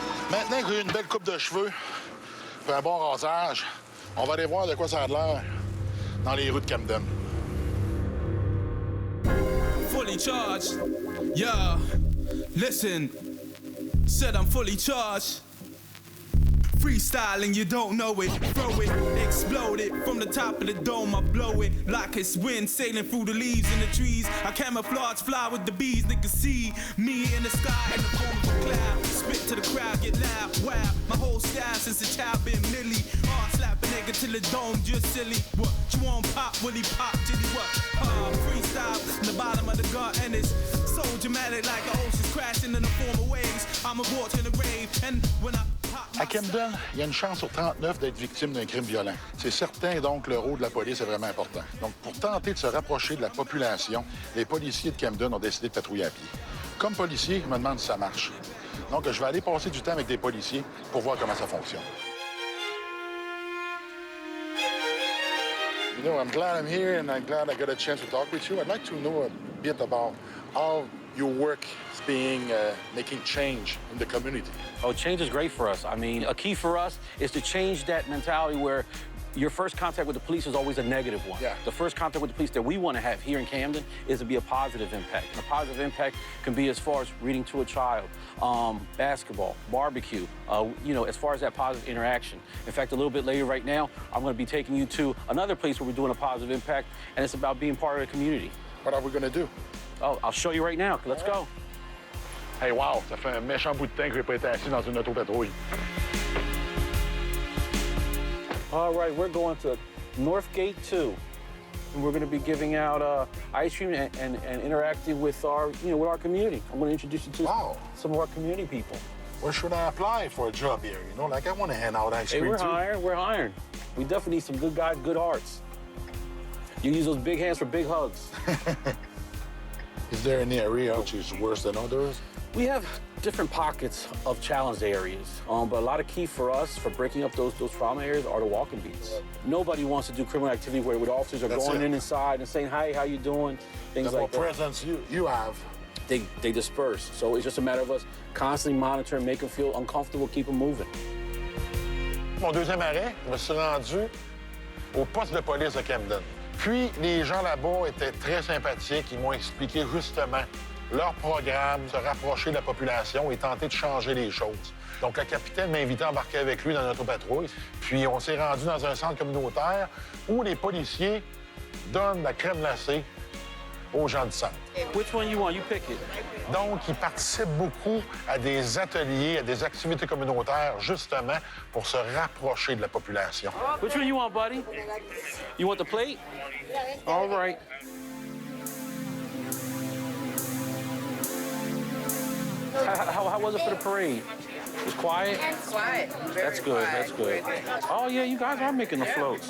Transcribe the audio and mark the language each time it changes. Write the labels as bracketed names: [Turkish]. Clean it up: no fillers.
[French] Maintenant que j'ai une belle coupe de cheveux, puis un bon rasage, on va aller voir de quoi ça a l'air dans les rues de Camden. [English] Fully charged, yeah. Listen, said I'm fully charged. Freestyling, you don't know it. Throw it, explode it. From the top of the dome, I blow it like it's wind sailing through the leaves and the trees. I camouflage, fly with the bees. Niggas see me in the sky in the form of a cloud. Spit to the crowd, get loud. Wow, my whole style since a child been Millie. Hard slap a nigga till the dome just silly. What you want? Pop, Willie pop, Jitty what? Freestyle in the bottom of the gut and it's so dramatic like the ocean's crashing in the form of waves. I'm a watch in the rave and when I pop. [French] À Camden, il y a une chance sur 39 d'être victime d'un crime violent. C'est certain, donc, le rôle de la police est vraiment important. Donc, pour tenter de se rapprocher de la population, les policiers de Camden ont décidé de patrouiller à pied. Comme policier, je me demande si ça marche. Donc, je vais aller passer du temps avec des policiers pour voir comment ça fonctionne. [English] You know, I'm glad I'm here and I'm glad I got a chance to talk with you. I'd like to know a bit about how your work is making change in the community. Oh, change is great for us. I mean, a key for us is to change that mentality where your first contact with the police is always a negative one. Yeah. The first contact with the police that we want to have here in Camden is to be a positive impact. And a positive impact can be as far as reading to a child, basketball, barbecue, you know, as far as that positive interaction. In fact, a little bit later right now, I'm going to be taking you to another place where we're doing a positive impact, and it's about being part of the community. What are we going to do? Oh, I'll show you right now. Let's go. [French] Hey, wow, ça fait un méchant bout de temps que j'ai pas été assis dans une autopatrouille. [English] All right, we're going to North Gate 2. And we're going to be giving out ice cream and interacting with our, you know, with our community. I'm going to introduce you to some of our community people. Where should I apply for a job here? You know, like I want to hand out ice cream Hey, too. we're hiring. We definitely need some good guys, good hearts. You use those big hands for big hugs. Is there any area which is worse than others? We have different pockets of challenged areas, but a lot of key for us for breaking up those trauma areas are the walking beats. Nobody wants to do criminal activity where the officers are going in inside and saying, "Hi, how you doing?" Things The more like that. presence you have. They disperse. So it's just a matter of us constantly monitoring, make them feel uncomfortable, keep them moving. [French] Mon deuxième arrêt, je me suis rendu au poste de police de Camden. Puis, les gens là-bas étaient très sympathiques. Ils m'ont expliqué justement leur programme, se rapprocher de la population et tenter de changer les choses. Donc, le capitaine m'a invité à embarquer avec lui dans notre patrouille. Puis, on s'est rendu dans un centre communautaire où les policiers donnent la crème glacée aux gens du centre. [English] Which one you want? You pick it. [French] Donc, ils participent beaucoup à des ateliers, à des activités communautaires, justement, pour se rapprocher de la population. [English] Which one you want, buddy? You want the plate? All right. How was it for the parade? It was quiet? Quiet. Very That's good, quiet. that's good. Oh, yeah, you guys are making the floats.